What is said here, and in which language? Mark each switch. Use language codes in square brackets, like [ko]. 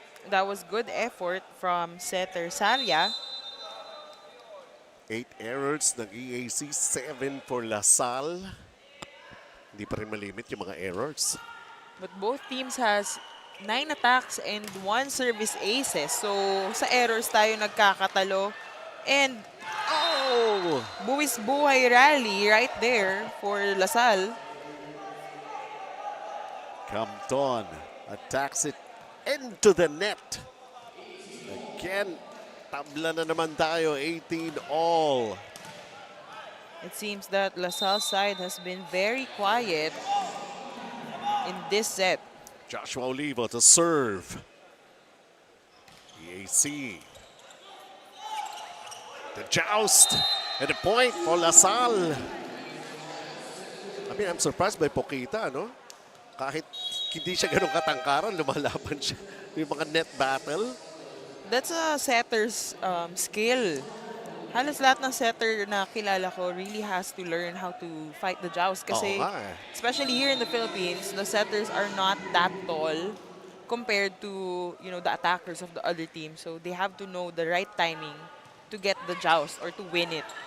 [en] That was good effort from setter Saria. 8 errors ng EAC, 7 for LaSalle. [tl] Hindi pa rin malimit yung mga errors. [en] But both teams has 9 attacks and 1 service aces. [tl] So, sa errors tayo nagkakatalo. [en] And, oh! Buwis buhay rally right there for LaSalle. Campton attacks it into the net. [tl] Again, tabla na naman tayo, 18 all. [en] It seems that LaSalle's side has been very quiet in this set. Joshua Olivo to serve. EAC. The joust and the point for LaSalle. I mean, I'm surprised by Poquita, no? [tl] Kahit hindi siya ganun katangkaran, lumalaban siya. Yung mga net battle. [en] That's a setter's skill. [tl] Halos lahat ng setter na kilala ko [en] really has to learn how to fight the joust. Kasi, especially here in the Philippines, the setters are not that tall compared to, you know, the attackers of the other team. So they have to know the right timing to get the joust or to win it.